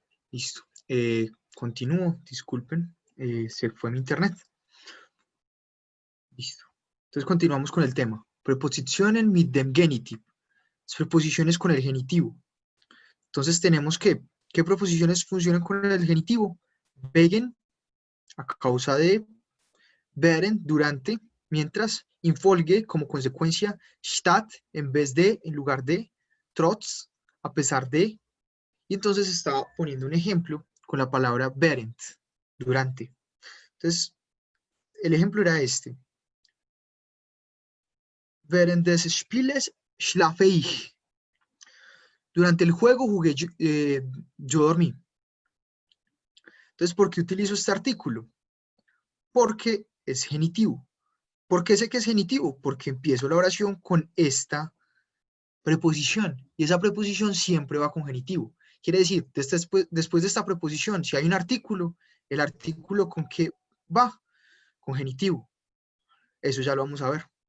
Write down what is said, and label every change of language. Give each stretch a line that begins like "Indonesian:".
Spanish: Listo. Continúo, disculpen, se fue mi internet. Listo. Entonces continuamos con el tema.
German: Prepositionen mit dem Genitiv.
Spanish: Preposiciones con el genitivo. Entonces tenemos que, ¿qué preposiciones funcionan con el genitivo? Wegen, a causa de, während, durante, mientras, infolge, como consecuencia, statt, en vez de, en lugar de, trotz, a pesar de, y entonces está poniendo un ejemplo con la palabra während, durante. Entonces, el ejemplo era este.
German: Während des Spieles schlafe ich.
Spanish: Durante el juego jugué, yo dormí. Entonces, ¿por qué utilizo este artículo? Porque es genitivo. ¿Por qué sé que es genitivo? Porque empiezo la oración con esta preposición. Y esa preposición siempre va con genitivo. Quiere decir, después de esta preposición, si hay un artículo, el artículo ¿con qué va? Con genitivo. Eso ya lo vamos a ver.